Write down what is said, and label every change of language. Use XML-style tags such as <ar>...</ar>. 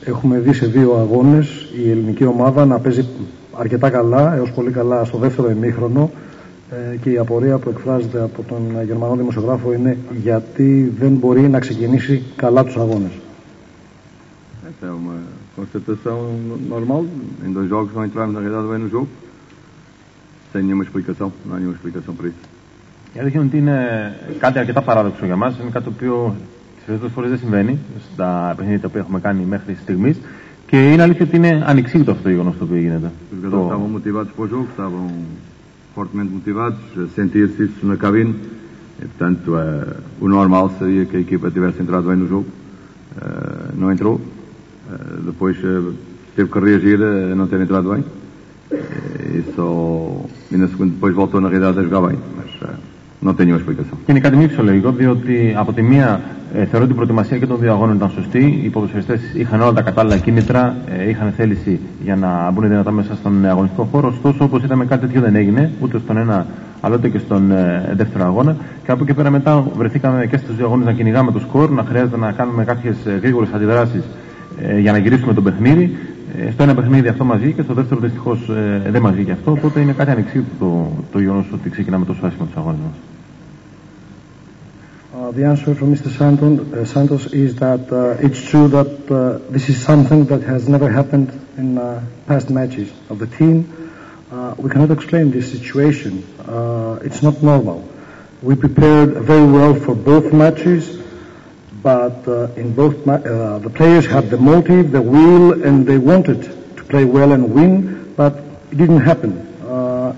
<el>Έχουμε δει σε δύο αγώνες η ελληνική ομάδα να παίζει αρκετά καλά, έως πολύ καλά στο δεύτερο ημίχρονο, και η απορία που εκφράζεται από τον Γερμανό δημοσιογράφο είναι γιατί δεν μπορεί να ξεκινήσει καλά τους αγώνες.</el> <pt>Essa é uma constatação normal. Em 2 jogos não entramos na realidade bem no jogo. Sem nenhuma explicação. Não há nenhuma explicação para isso.</pt> <el>Η αλήθεια είναι ότι είναι κάτι αρκετά παράδοξο για μας. Είναι κάτι το οποίο τις περισσότερες φορές δεν συμβαίνει στα παιχνίδια που έχουμε κάνει μέχρι στιγμής. Και είναι αλήθεια ότι είναι ανεξήγητο αυτό το γεγονός το οποίο γίνεται.</el> <pt>Os jogadores estavam motivados para o jogo, estavam fortemente motivados, sentia-se isso na cabine. E, portanto, o normal seria que a equipa tivesse entrado bem no jogo. Não entrou. Depois teve que reagir a não ter entrado bem. E na segunda depois voltou na realidade a jogar bem. Mas não tem nenhuma explicação.</pt> <el>Και είναι κάτι μη φυσιολογικό, διότι από τη μία θεωρώ ότι η προετοιμασία και των δύο αγώνων ήταν σωστή. Οι ποδοσφαιριστές είχαν όλα τα κατάλληλα κίνητρα, είχαν θέληση για να μπουν δυνατά μέσα στον αγωνιστικό χώρο. Ωστόσο, όπως είδαμε, κάτι τέτοιο δεν έγινε ούτε στον ένα αλλά ούτε και στον δεύτερο αγώνα. Και από εκεί πέρα μετά βρεθήκαμε και στους δύο αγώνες να κυνηγάμε το σκορ, να χρειάζεται να κάνουμε κάποιες γρήγορες αντιδράσεις για να γυρίσουμε το παιχνίδι. Στο ένα παιχνίδι αυτό μας βγήκε, στο δεύτερο δυστυχώς δεν μας βγήκε αυτό. Οπότε είναι κάτι ανεξήγητο το γεγονός ότι ξεκινάμε τόσο άσχημα τους αγώνες μας.</el> <en>The answer from Mr. Santos is that it's true that this is something that has never happened in past matches of the team. We cannot explain this situation. It's not normal. We prepared very well for both matches, but in both the players had the motive, the will, and they wanted to play well and win, but it didn't happen.</en>